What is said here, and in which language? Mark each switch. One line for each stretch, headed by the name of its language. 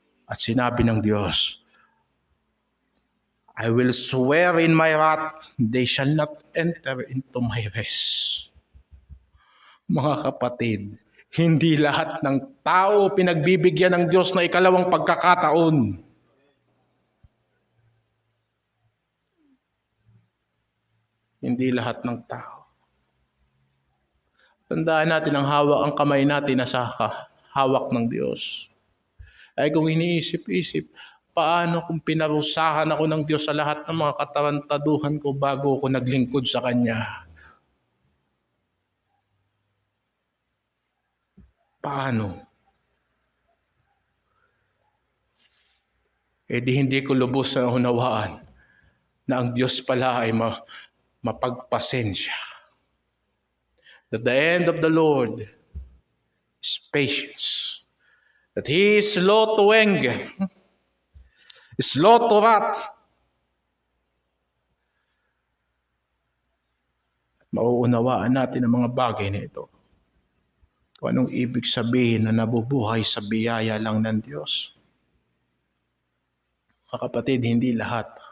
Filipino: At sinabi ng Diyos,
English: I will swear in my wrath, they shall not enter into my rest.
Filipino: Mga kapatid, hindi lahat ng tao pinagbibigyan ng Diyos na ikalawang pagkakataon. Hindi lahat ng tao. Tandaan natin ang kamay natin nasa hawak ng Diyos. Ay kung iniisip-isip, paano kung pinarusahan ako ng Diyos sa lahat ng mga katarantaduhan ko bago ako naglingkod sa Kanya? Paano? Di hindi ko lubos na unawaan na ang Diyos pala ay mapagpasensya.
English: That the end of the Lord is patience. That He is slow to anger, slow to wrath.
Filipino: Mauunawaan natin ang mga bagay na ito. Kung anong ibig sabihin na nabubuhay sa biyaya lang ng Diyos. Mga kapatid, hindi lahat.